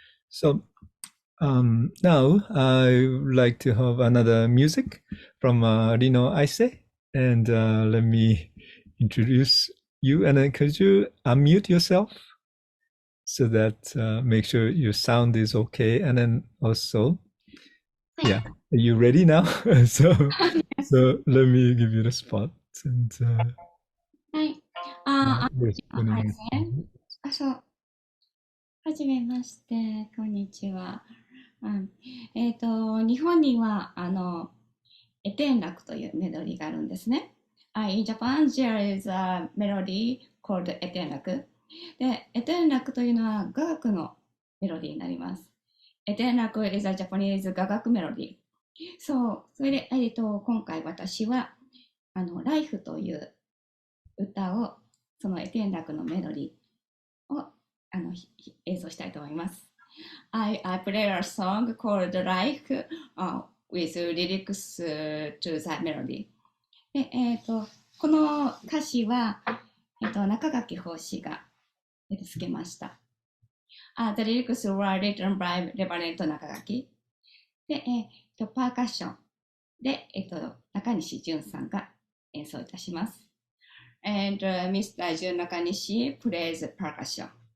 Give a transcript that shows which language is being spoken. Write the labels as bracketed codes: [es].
[en] So now I would like to have another music from Rino Aise, and let me introduce you. And then could you unmute yourself so that make sure your sound is okay? And then also, yeah, are you ready now? so let me give you the spot. And [ja] はい。よろしくお願いします。そう。はじめまして、こんにちは。日本には、エテン楽というメロディーがあるんですね。 [en] In Japan, there is a melody called エテン楽。 [ja] で、エテン楽というのは雅楽のメロディーになります。エテン楽 [en] is a Japanese [ja] 雅楽メロディー。そう、それで、今回私は、ライフという歌を、そのエテン楽のメロディーを演奏したいと思います。 [en] I play a song called Life with lyrics to that melody. [ja] で、この歌詞は、中垣法師がつけました。 [en] The lyrics were written by Reverend 中垣。 [ja] で、パーカッションで、中西淳さんが演奏いたします。 [en] And Mr. 淳中西 plays percussion.